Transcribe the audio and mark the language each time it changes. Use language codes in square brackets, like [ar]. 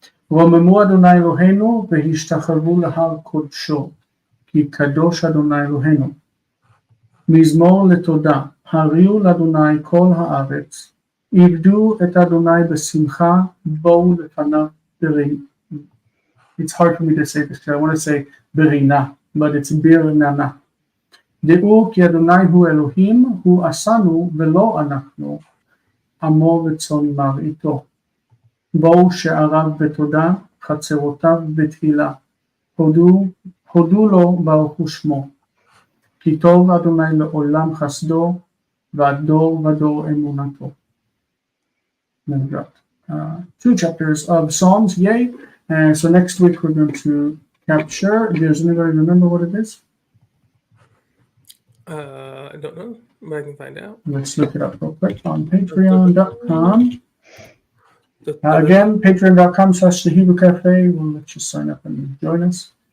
[he] רוממו אדוני אלוהינו והשתחוו להר קודשו, כי קדוש אדוני אלוהינו. מזמור לתודה, הריעו לאדוני כל הארץ, עבדו את אדוני בשמחה, בואו לפניו ברינה. [en] It's hard for me to say this because I want to say ברינה, but it's ברננה. [he] דעו כי אדוני הוא אלוהים, הוא עשנו ולא אנחנו, עמו וצאן מרעיתו. בואו שעריו בתודה, חצרותיו בתהילה. הודו לו ברוך שמו. כי טוב אדוני לעולם חסדו, ועד דור ודור אמונתו. [en] Then we got 2 chapters of Psalms, yay. And so next week we're going to capture. Does anybody remember what it is? I don't know, but I can find out. Let's look it up real quick on patreon.com. Again, patreon.com/thehebrew will let you sign up and join us.